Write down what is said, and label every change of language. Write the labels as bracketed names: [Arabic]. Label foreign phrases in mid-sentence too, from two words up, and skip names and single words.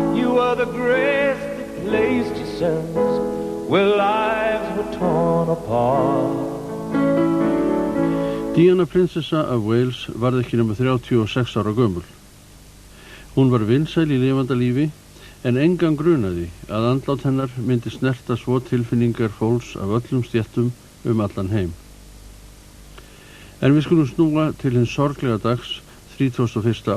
[English] You were the grace that placed yourselves where lives were torn apart. [Icelandic] Diana prinsessa af Wales varð ekki nema 36 ára gömul. Hún var vinsæl í lifanda lífi en engan grunaði að andlát hennar myndi snerta svo tilfinningar fólks af öllum stéttum allan heim. En við skulum snúa til hins sorglega dags 31.